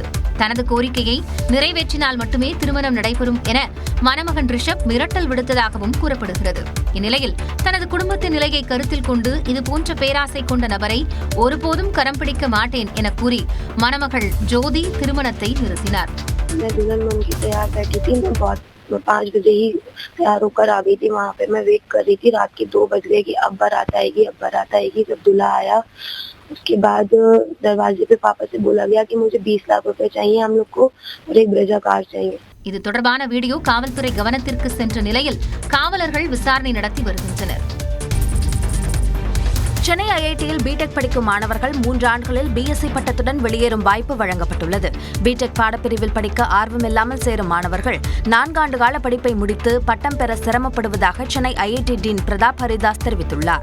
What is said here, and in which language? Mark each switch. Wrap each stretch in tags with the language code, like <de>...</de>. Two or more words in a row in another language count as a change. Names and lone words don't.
<ta>தனது கோரிக்கையை நிறைவேற்றினால் மட்டுமே திருமணம் நடைபெறும் என மணமகன் ரிஷப் மிரட்டல் விடுத்ததாகவும் கூறப்படுகிறது. இந்நிலையில் தனது குடும்பத்தின் நிலையை கருத்தில் கொண்டு இதுபோன்ற பேராசை கொண்ட நபரை ஒருபோதும் கரம் பிடிக்க மாட்டேன் என கூறி மணமகள் ஜோதி திருமணத்தை நிறுத்தினார்.</ta> <hi>5 बजे ही तैयार होकर आ गई थी. वहाँ पे मैं वेट कर रही थी. रात के 2 बज गए कि अब बारात आएगी, अब बारात आएगी. जब दूल्हा आया उसके बाद दरवाजे पे पापा से बोला गया कि मुझे 20 लाख रुपए चाहिए हम लोग को और एक ब्रेजा कार चाहिए.</hi> <ta>இது தொடர்பான வீடியோ காவல்துறை கவனத்திற்கு சென்ற நிலையில் காவலர்கள் விசாரணை நடத்தி வருகின்றனர். சென்னை ஐஐடியில் பிடெக் படிக்கும் மாணவர்கள் 3 ஆண்டுகளில் பிஎஸ்சி பட்டத்துடன் வெளியேறும் வாய்ப்பு வழங்கப்பட்டுள்ளது. பிடெக் பாடப்பிரிவில் படிக்க ஆர்வமில்லாமல் சேரும் மாணவர்கள் 4 ஆண்டு கால படிப்பை முடித்து பட்டம் பெற சிரமப்படுவதாக சென்னை ஐஐடி டீன் பிரதாப் ஹரிதாஸ் தெரிவித்துள்ளார்.</ta>